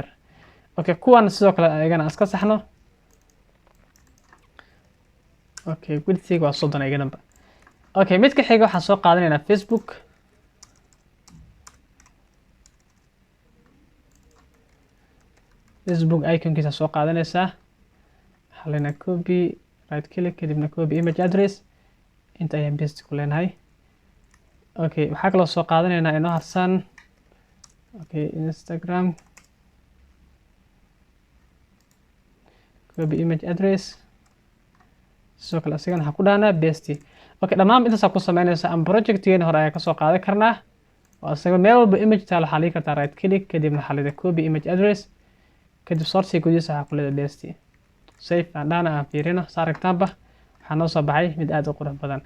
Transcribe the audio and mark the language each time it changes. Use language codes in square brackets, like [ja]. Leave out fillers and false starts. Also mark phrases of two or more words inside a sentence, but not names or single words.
[so] Okay, kuwan sidoo kale ayagana iska saxno. okay, widthga waa 30 ayaganaba. okay, midka xiga waxaan soo qaadanaynaa facebook. iconkiisa soo qaadanaysaa, waxaa leenahay [en] copy right click [so] kadibna [en] copy image address, [so] inta ayaan best ku leenahay. okay, waxaa kaloo soo qaadanaynaa inoo harsan okay, instagram [en] copy image address, [so] sidoo kale asigana waxaa ku dhahnaa best. okay, dhammaan intaasaa ku sameynaysa ama projectgeena hore ayaa kasoo qaadan karnaa oo asaga meel walba image taal waxaa ligi kartaa [en] right click [so] kadibna waxaa leedahay [en] copy image address [so] kadib source gudihiisa waxaa ku leedahay best. save aan dhahna aan fiirino aragtaanba waxaa noo soo baxay mid aad u qurux badan.